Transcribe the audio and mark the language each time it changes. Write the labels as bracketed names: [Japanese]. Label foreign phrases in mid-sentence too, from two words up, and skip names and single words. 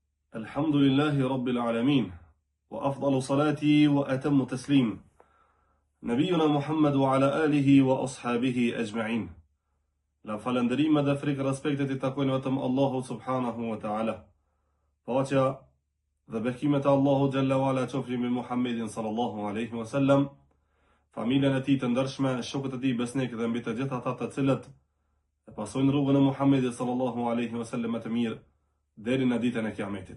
[Arabic] الحمد لله رب العالمين وأفضل صلاتي وأتم تسليم نبينا محمد وعلى آله وأصحابه أجمعين. [Albanian] La falëndërime dhe frikë respektet I takojnë vetëm Allahu [Arabic] سبحانه وتعالى. [Albanian] Paqja dhe bekimet e Allahu [Arabic] جل وعلا [Albanian] qofshin mbi Muhammedin [Arabic] صلى الله عليه وسلم, [Albanian] familjen e tij të ndershme, shokët e tij besnik dhe mbi të gjithë ata të cilët e pasojnë rrugën e Muhammedit [Arabic] صلى الله عليه وسلم [Albanian] të mirë deri në ditën e Kiametit.